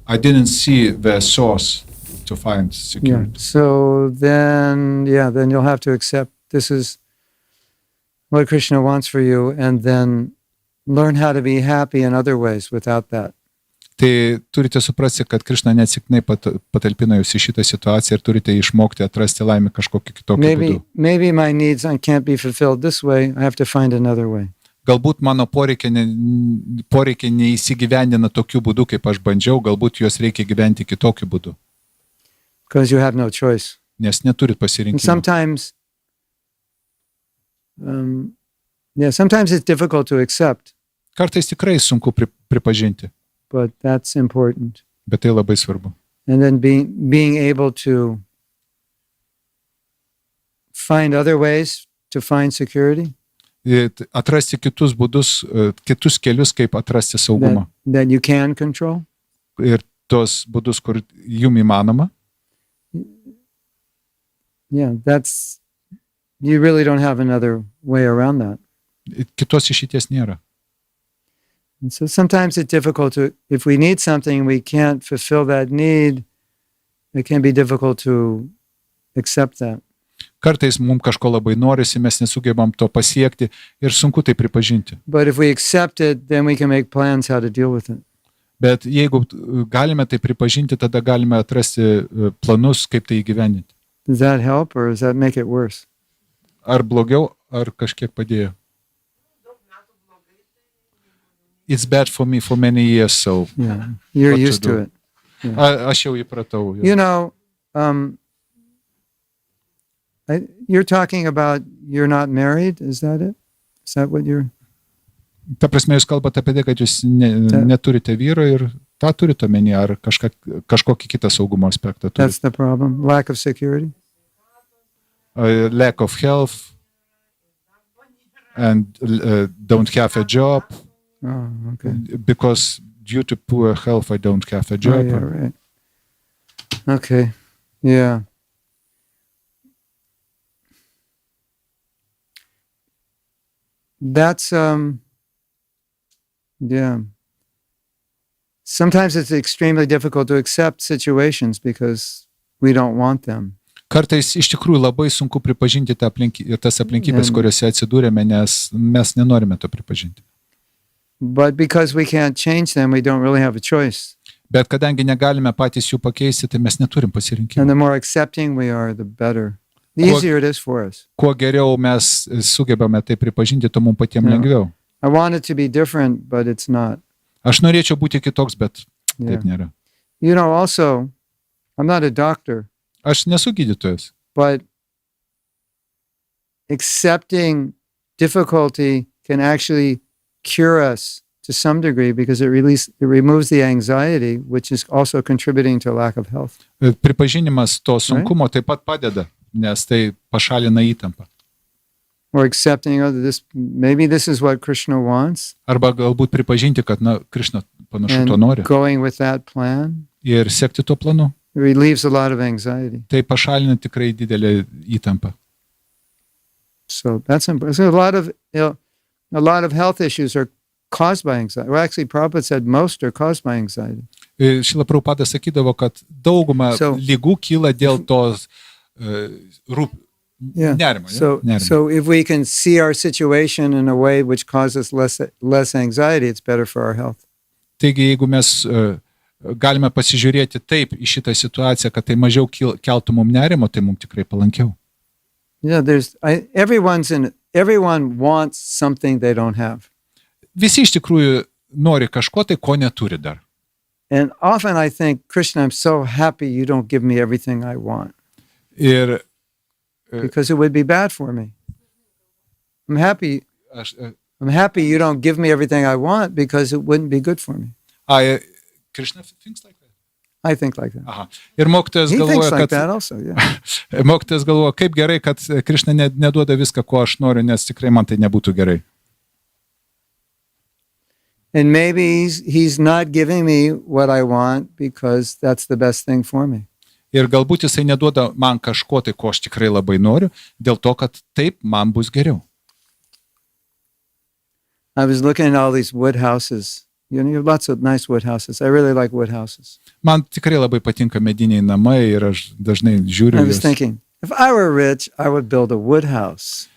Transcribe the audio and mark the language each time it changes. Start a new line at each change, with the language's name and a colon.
English: I didn't see the source to find Yeah. security. So then you'll have to accept this is what Krishna wants for you, and then learn how to be happy in other ways without that.
Lithuanian: Tai turite suprasti, kad Krišna neatsiknai patalpino jūs į šitą situaciją ir turite išmokti atrasti laimę kažkokiu kitokiu būdu.
English: Maybe my needs can't be fulfilled this way. I have to find another way.
Lithuanian: Galbūt mano poreikiai neįsigyvendina tokiu būdu, kaip aš bandžiau, galbūt juos reikia gyventi kitokiu būdu.
English: Because you have no choice.
Lithuanian: Nes neturit
English: And
Lithuanian: pasirinkimo.
English: sometimes it's difficult to accept,
Lithuanian: Kartais tikrai sunku pripažinti,
English: but that's important.
Lithuanian: bet tai labai svarbu.
English: And then being able to find other ways to find security
Lithuanian: Atrasti kitus būdus, kitus kelius, kaip atrasti saugumą.
English: that you can control.
Lithuanian: Ir tos būdus, kur jum įmanoma.
English: Yeah, you really don't have another way around that.
Lithuanian: Kitos išeities nėra.
English: And so sometimes it's difficult if we need something, we can't fulfill that need, it can be difficult to accept that.
Lithuanian: Kartais mums kažko labai norisi, mes nesugebam to pasiekti ir sunku tai pripažinti.
English: But if we accept it, then we can make plans how to deal with it.
Lithuanian: Bet jeigu galime tai pripažinti, tada galime atrasti planus, kaip tai įgyvendinti.
English: Does that help or does that make it worse?
Lithuanian: Ar blogiau, ar kažkiek padėjo.
English: It's bad for me for many years, so Yeah, you're What to used to do? it.
Lithuanian: aš jau įpratau.
English: You know, you're talking about you're not married, is that it? Is that what you're...
Lithuanian: Ta prasme, jūs kalbate apie tai, kad jūs neturite vyro ir tą turite omeny, ar kažkokį kitą saugumo aspektą turite.
English: That's the problem, lack of security? Lack of health and don't have a job. Oh, okay. Because due to poor health, I don't have a job. Oh, yeah, right. Okay, yeah. That's, yeah. Sometimes it's extremely difficult to accept situations because we don't want them.
Lithuanian: Kartais iš tikrųjų labai sunku pripažinti tas aplinkybės, kuriuose atsidūrėme, nes mes nenorime to pripažinti.
English: But because we can't change them, we don't really have a choice.
Lithuanian: Bet kadangi negalime patys jų pakeisti, tai mes neturim
English: And
Lithuanian: pasirinkimo.
English: the more accepting we are, the better. The easier it is for us.
Lithuanian: Kuo geriau mes sugebame tai pripažinti, to mums patiems
English: Yeah.
Lithuanian: lengviau.
English: I want it to be different, but it's not.
Lithuanian: Aš norėčiau būti kitoks, bet
English: Yeah.
Lithuanian: taip nėra.
English: You know, also, I'm not a doctor,
Lithuanian: Aš nesu gydytojas,
English: but accepting difficulty can actually cure us to some degree because it removes the anxiety, which is also contributing to a lack of health.
Lithuanian: pripažinimas to sunkumo taip pat padeda, nes tai pašalina įtampą.
English: Or accepting, oh, maybe this is what Krishna wants,
Lithuanian: Arba galbūt pripažinti, kad, Krišna panašu to
English: and
Lithuanian: nori
English: going with that plan
Lithuanian: ir sekti tuo planu.
English: relieves a lot of anxiety.
Lithuanian: Tai pašalina tikrai didelę įtampą.
English: So that's important. So a lot of health issues are caused by anxiety. Well, actually, Prabhupada said most are caused by anxiety.
Lithuanian: Šila Prabhupadas sakydavo, kad dauguma lygų kyla dėl tos
English: Yeah.
Lithuanian: nerimo.
English: So if we can see our situation in a way which causes less anxiety, it's better for our health.
Lithuanian: Taigi, jeigu mes galime pasižiūrėti taip į šitą situaciją, kad tai mažiau keltų mums nerimo, tai mums tikrai palankiau.
English: Yeah, everyone wants something they don't have.
Lithuanian: Visi iš tikrųjų nori kažko tai, ko neturi dar.
English: And often I think, Krishna, I'm so happy you don't give me everything I want.
Lithuanian: Ir
English: Because it would be bad for me. I'm happy you don't give me everything I want because it wouldn't be good for me. Krishna thinks like that. I think like that.
Lithuanian: Aha. Ir mokytojas
English: He thinks
Lithuanian: galvoja,
English: like
Lithuanian: kad
English: that also, yeah.
Lithuanian: mokytojas galvoja, kaip gerai, kad Krishna neduoda viską, ko aš noriu, nes tikrai man tai nebūtų gerai.
English: And maybe he's not giving me what I want because that's the best thing for me.
Lithuanian: Ir galbūt jisai neduoda man kažko tai, ko aš tikrai labai noriu, dėl to, kad taip man bus geriau.
English: I was looking at all these wood houses. You have lots of nice wood houses. I really like wood houses.
Lithuanian: Man tikrai labai patinka mediniai namai ir aš dažnai žiūriu
English: I was
Lithuanian: juos.
English: thinking, if I were rich, I would build a wood house.